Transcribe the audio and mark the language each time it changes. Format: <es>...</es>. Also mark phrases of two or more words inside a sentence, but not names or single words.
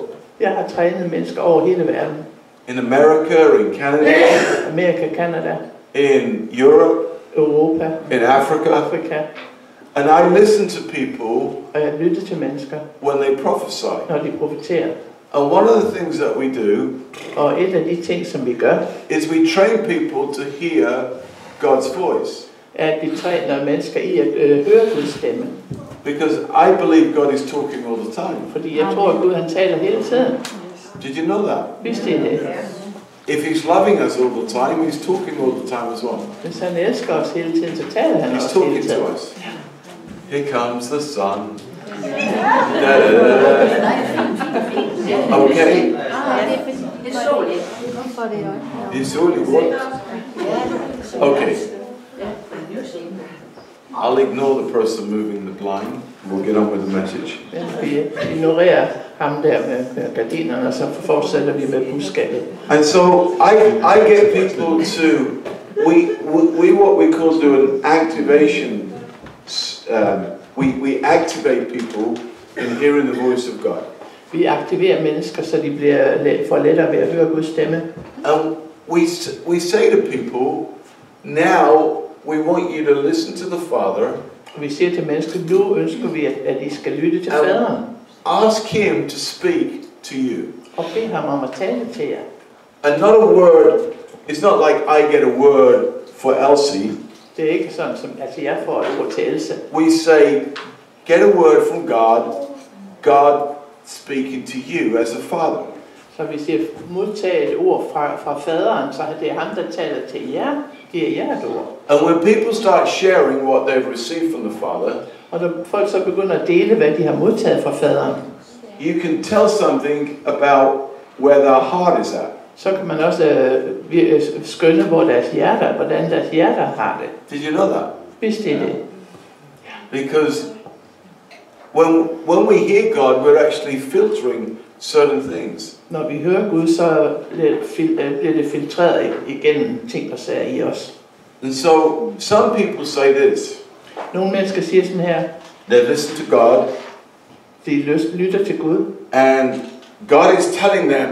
<da>Jeg har trænet mennesker over hele verden.</da> <en>In America, in Canada,</en> <da>Amerika, Canada,</da> <en>in Europe,</en> <da>Europa,</da> <en>in Africa.</en> <da>Afrika.</da> <en>And I listen to people</en> <da>Og jeg lytter til mennesker,</da> <en>when they prophesy.</en> <da>når de profeterer.</da> <en>And one of the things that we do</en> <da>Og et af de ting, som vi gør,</da> <en>is we train people to hear God's voice.</en> <da>er, at vi træner mennesker i at høre Guds stemme.</da> <en>Because I believe God is talking all the time.</en> <da>Fordi jeg tror, at Gud han taler hele tiden.</da> <en>Did you know that?</en> <da>Vidste I det?</da> <en>If he's loving us all the time, he's talking all the time as well.</en> <da>Hvis han elsker os hele tiden, så taler han</da> <en>He's</en> <da>også hele</da> <en>talking</en> <da>tiden.</da> <en>to us. Here comes the sun. Da, da, da, da. Okay. It's only what? Okay. I'll ignore the person moving the blind. We'll get on with the message.</en> <da>Ja, vi ignorerer ham der med gardinerne, og så fortsætter vi med budskabet.</da> <en>And so I get people to we what we call do an activation. We activate people in hearing the voice of God.</en> <da>Vi aktiverer mennesker, så de får lettere ved at høre Guds stemme.</da> <en>And we say to people, now we want you to listen to the Father.</en> <da>Og vi siger til mennesker, nu ønsker vi, at I skal lytte til faderen.</da> <en>Ask him to speak to you.</en> <da>Og bed ham om at tale til jer.</da> <en>And not a word, it's not like I get a word for Elsie.</en> <da>Det er ikke sådan, som jeg får et ord til Else.</da> <en>We say, get a word from God, God speaking to you as a father.</en> <da>Så vi siger, modtag et ord fra faderen, så det er ham, der taler til jer, giver jer et ord.</da> <en>And when people start sharing what they've received from the Father,</en> <da>Og når folk så begynder at dele, hvad de har modtaget fra faderen,</da> <en>you can tell something about where their heart is at.</en> <da>så kan man også skønne, hvordan deres hjerter har det.</da> <en>Did you know that?</en> <da>Vidste I det?</da> <en>Because when we hear God, we're actually filtering certain things.</en> <da>Når vi hører Gud, så bliver det filtreret igennem ting og sager i os.</da> <en>And so some people say this.</en> <da>Nogle mennesker siger sådan her.</da> <en>They listen to God.</en> <da>De lytter til Gud.</da> <en>And God is telling them.</en>